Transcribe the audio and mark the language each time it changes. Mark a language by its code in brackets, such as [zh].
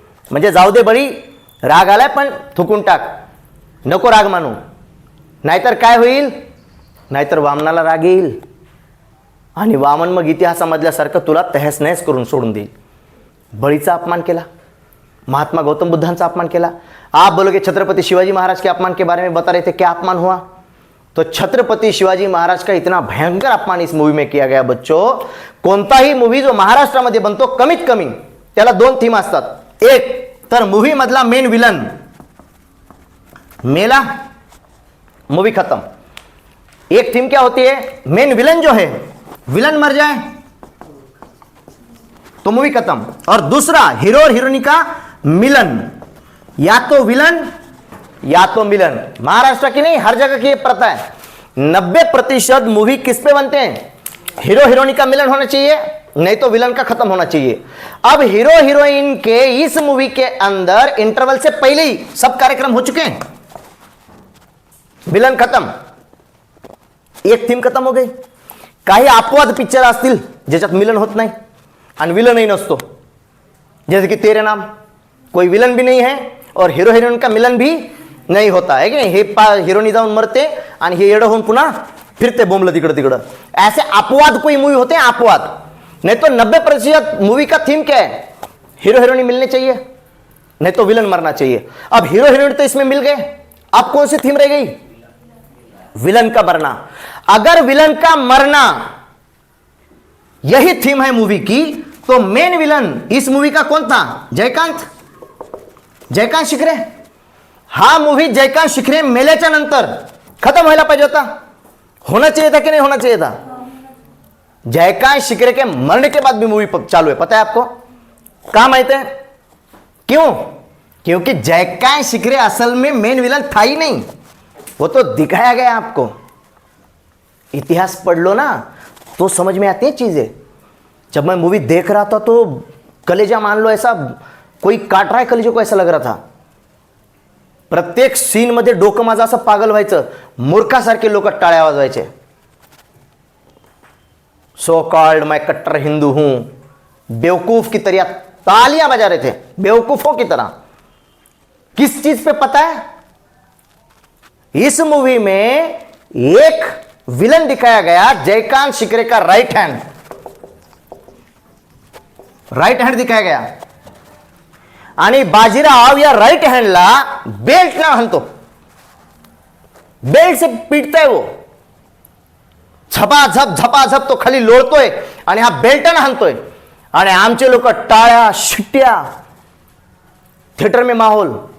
[mr] म्हणजे जाऊ दे बळी, राग आलाय पण थुकून टाक, नको राग मानू, नाहीतर काय होईल, नाहीतर वामनाला राग येईल आणि वामन मग इतिहासामधल्यासारखं तुला तहस नहस करून सोडून देईल. बळीचा अपमान केला, महात्मा गौतम बुद्धांचा अपमान केला. [hi] आप बोलोगे छत्रपति शिवाजी महाराज के अपमान के बारे में बता रहे थे, क्या अपमान हुआ? तो छत्रपति शिवाजी महाराज का इतना भयंकर अपमान इस मूवी में किया गया. बच्चों, कोणताही मूवी जो महाराष्ट्रामध्ये बनतो कमीत कमी त्याला 2 थीम असतात. [mr] एक तर मूवी मधला मेन विलन मेला, मूवी खत्म. [hi] एक थीम क्या होती है, मेन विलन जो है, विलन मर जाए तो मूवी खत्म। और दूसरा, हीरो और हीरोइनी का मिलन, या तो विलन या तो मिलन। महाराष्ट्र की नहीं, हर जगह की ये प्रथा है। 90% मूवी किस पे बनते हैं? हीरो हीरोइनी का मिलन होना चाहिए, नहीं तो विलन का खत्म होना चाहिए। अब हीरो हीरोइन के इस मूवी के अंदर इंटरवल से पहले ही सब कार्यक्रम हो चुके हैं, विलन खत्म, एक थीम खत्म हो गई। [mr] काही अपवाद पिक्चर असतील ज्याच्यात मिलन होत नाही आणि विलनही नसतो, [hi] जैसे कि तेरे नाम, कोई विलन भी नहीं है और हीरो हीरोइन का मिलन भी नहीं होता है कि नहीं, [mr] हे हिरोनी जाऊन मरते आणि हे येडं होऊन पुन्हा फिरते बोंबलं तिकडं तिकडं। [hi] ऐसे अपवाद कोई मूवी होते हैं, अपवाद। नहीं तो 90% मूवी का थीम क्या है? हीरो हीरोइन मिलने चाहिए, नहीं तो विलन मरना चाहिए। अब हीरो हीरोइन तो इसमें मिल गए, अब कौन सी थीम रह गई? विलन का मरना। अगर विलन का मरना यही थीम है मूवी की, तो मेन विलन इस मूवी का कौन था? [mr] जयकांत, जयकांत शिखरे। हा मूवी जयकांत शिखरे मेल्याच्या नंतर खत्म व्हायला पाहिजे होता, [hi] होना चाहिए था कि नहीं होना चाहिए था? जयकांत शिखरे के मरने के बाद भी मूवी चालू है, पता है आपको? क्या माहित है क्यों? क्योंकि जयकांत शिखरे असल में मेन विलन था ही नहीं, वो तो दिखाया गया आपको। इतिहास पढ़ लो ना तो समझ में आती है चीजें। जब मैं मूवी देख रहा था तो कलेजा मान लो ऐसा कोई काट रहा है कलेजे को, ऐसा लग रहा था। [mr] प्रत्येक सीन मध्ये डोकं माझं असं पागल व्हायचं, मूर्खासारखे लोक टाळ्या वाजवायचे। [hi] सो कॉल्ड मैं कट्टर हिंदू हूं, बेवकूफ की तरह तालियां बजा रहे थे, बेवकूफों की तरह। किस चीज पे पता है? इस मूवी में एक विलन दिखाया गया, जयकांत शिखरे का राइट हैंड, राइट हैंड दिखाया गया। [mr] आणि बाजीराव या राइट हँडला बेल्ट ना हाणतो, बेल्ट से पीटताय वो, झपाझप झपाझप तो खाली लोळतोय आणि हा बेल्टनं हाणतोय आणि आमचे लोक टाळ्या शिट्ट्या, [hi] थिएटर में माहोल।